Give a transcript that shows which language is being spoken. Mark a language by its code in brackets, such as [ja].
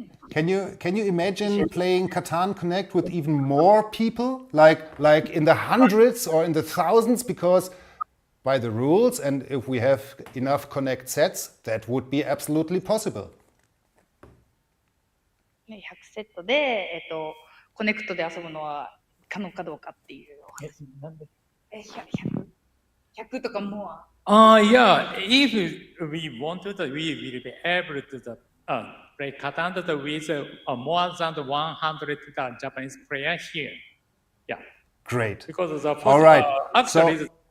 [en] Can you imagine playing CATAN Connect with even more people, like in the hundreds or in the thousands? Because by the rules, and if we have enough Connect sets, that would be absolutely possible. [ja] 100セットでコネクトで遊ぶのは可能かどうかっていう。 100とかも。 [en] Yeah. If we wanted, we will be able to play CATAN with more than 100 Japanese players here. Yeah. Great. Because all right. Actually,